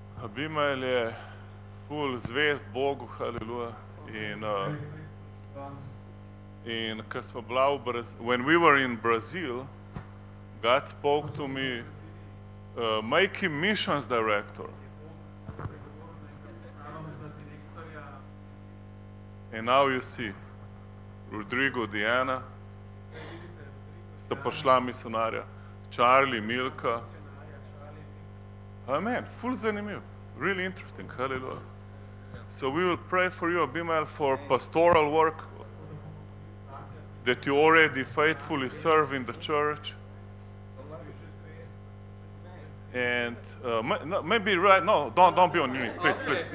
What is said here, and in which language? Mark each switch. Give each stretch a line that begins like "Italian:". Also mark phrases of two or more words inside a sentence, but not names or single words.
Slovenian: Abimael je ful zvest Bogu, haleluja. In ko smo bila
English: when we were in Brazil, God spoke to me, make him missions director. And now you see,
Slovenian: Rodrigo, Diana, sta prišla misionarja, Charlie, Milka. Amen, ful zanimiv,
English: really interesting, hallelujah. So we will pray for you, Abimael, for pastoral work, that you already faithfully serve in the church. And maybe right now, don't be on your knees, please.